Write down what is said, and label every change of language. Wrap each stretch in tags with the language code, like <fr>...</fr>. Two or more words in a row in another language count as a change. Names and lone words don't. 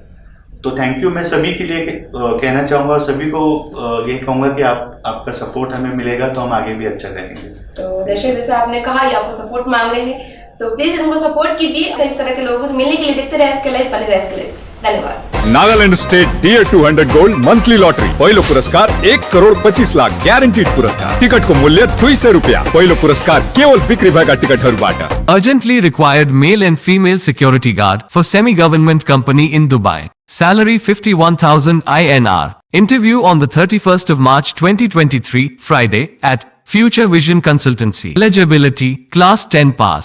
<hi>तो</hi> <en>thank you</en> <hi>मैं सभी के लिए कहना चाहूँगा, और सभी को ये कहूँगा कि आपका सपोर्ट हमें मिलेगा तो हम आगे भी अच्छा करेंगे। तो जैसे आपने कहा ये आपको सपोर्ट मांग रहे हैं, तो प्लीज उनको सपोर्ट कीजिए। तो इस तरह के लोगों से मिलने के लिए देखते रहे SK लाइव, बने रहे SK लाइव। धन्यवाद।</hi> <ne>नागालैंड स्टेट डियर 200 गोल्ड मंथली लॉटरी, पहिलो पुरस्कार 1,25,00,000 ग्यारेन्टीड पुरस्कार। टिकटको मूल्य 200 रुपैयाँ। पहिलो पुरस्कार केवल बिक्री भएका टिकटहरूबाट।</ne> <en>Urgently required male and female security guard for semi-government company in Dubai. Salary 51,000 INR. Interview on the 31st of March 2023, Friday, at Future Vision Consultancy. Eligibility, Class 10 pass.</en>